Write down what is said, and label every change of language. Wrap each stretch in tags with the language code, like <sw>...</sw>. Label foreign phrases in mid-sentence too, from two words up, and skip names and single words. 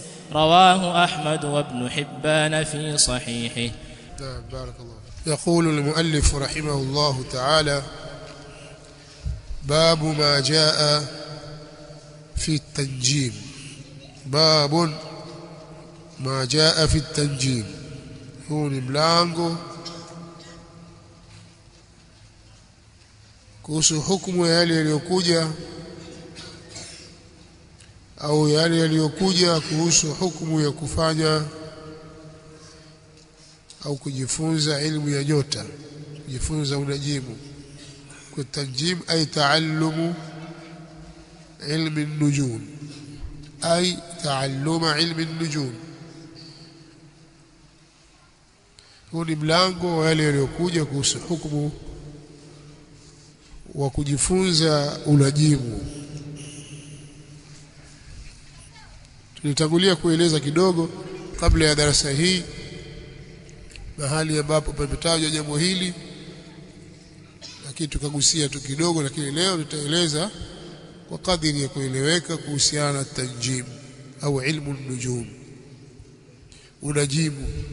<ar>رواه أحمد وابن حبان في صحيحه. بارك الله. يقول المؤلف رحمه الله تعالى: باب ما جاء في التنجيم. باب ما جاء في التنجيم.</ar> <sw>huu ni mlango kuhusu hukumu ya yale yaliyokuja au yale yaliyokuja kuhusu hukumu ya kufanya au kujifunza ilmu ya nyota, kujifunza unajimu.</sw> <ar>Kwa التنجيم أي تعلم علم النجوم أي تعلم علم النجوم.</ar> <sw>huu ni mlango wa yale yaliyokuja kuhusu hukumu wa kujifunza unajimu. Tulitangulia kueleza kidogo kabla ya darasa hii mahali ambapo pametajwa jambo hili, lakini tukagusia tu kidogo, lakini leo tutaeleza kwa kadiri ya kueleweka kuhusiana na tanjim au</sw> <ar>علم النجوم,</ar> <sw>unajimu.</sw>